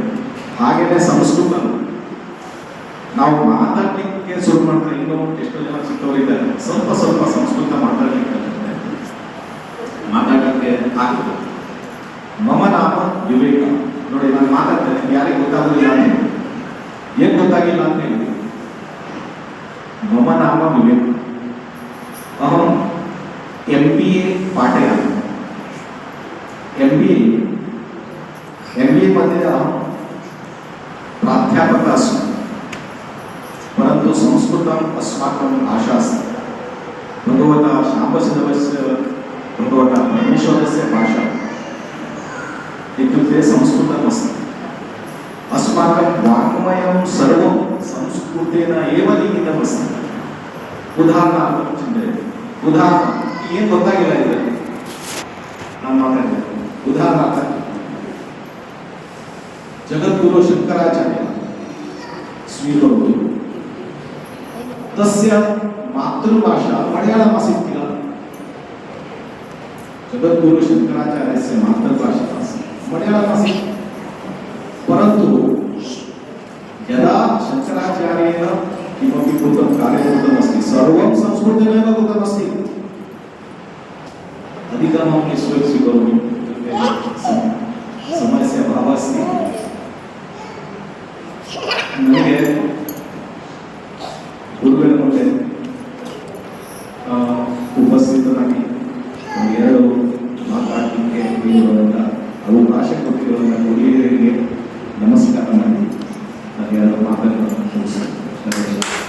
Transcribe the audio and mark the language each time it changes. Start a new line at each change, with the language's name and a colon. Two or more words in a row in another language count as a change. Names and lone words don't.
Kannada: ಹಾಗೇನೆ ಸಂಸ್ಕೃತ ನಾವು ಮಾತಾಡ್ಲಿಕ್ಕೆ ಶುರು ಮಾಡ್ತಾರೆ. ಇನ್ನೂ ಎಷ್ಟೋ ಜನ ಚಿಕ್ಕವರಿದ್ದಾರೆ, ಸ್ವಲ್ಪ ಸಂಸ್ಕೃತ ಮಾತಾಡ್ಲಿಕ್ಕೆ ಆಗ್ತದೆ.
Sanskrit: ಮಮ ನಾಮ ವಿವೇಕ.
Kannada: ನೋಡಿ, ನಾನು ಮಾತಾಡ್ತೇನೆ, ಯಾರಿಗೆ ಗೊತ್ತಾಗೋದಿಲ್ಲ ಅಂತ ಹೇಳಿ, ಏನ್ ಗೊತ್ತಾಗಿಲ್ಲ ಅಂತ ಹೇಳಿ,
Sanskrit: ಮಮ ನಾಮ ವಿವೇಕ. ಅಹಂ MBA पाटेल MBA मध्ये प्राध्यापक अस्मि परन्तु संस्कृतम् अस्माकं भाषा अस्ति भगवता शाम्बशिवस्य भगवता परमेश्वरस्य भाषा इत्युक्ते संस्कृतमस्ति अस्माकं वाङ्मयं सर्वं संस्कृतेन एव लिखितमस्ति उदाहरणार्थं चिन्तयतु उदाहरणं
Kannada: ಏನು ಗೊತ್ತಾಗಿಲ್ಲ ಇದರಲ್ಲಿ ನಾನು ಮಾತಾಡ್ತೇನೆ ಉದಾಹರಣಾರ್ಥ
Sanskrit: जगद्गुरु शंकराचार्य स्वीकरोतु तस्य मातृभाषा मलयाळम् आसीत् किल जगद्गुरु शंकराचार्यस्य मातृभाषा मलयाळम् आसीत् परन्तु यदा शंकराचार्येण किमपि कृतं कार्यं कृतमस्ति सर्वं संस्कृतेनैव कृतमस्ति अधिकमहं स्वीकरोमि समयस्य अभावः अस्ति
Kannada: ನನಗೆ ಗುರುಗಳ ಮುಂದೆ ಉಪಸ್ಥಿತರಾಗಿ ಎರಡು ಮಾತಾಡಲಿಕ್ಕೆ ಇರುವಂಥ ಅವಕಾಶ ಕೊಟ್ಟಿರುವಂಥ ಗುರುಹಿರಿಯರಿಗೆ ನಮಸ್ಕಾರ ಮಾಡಿ ನಾನು ಎರಡು ಮಾತುಗಳನ್ನು ಮುಗಿಸ್ತೇನೆ.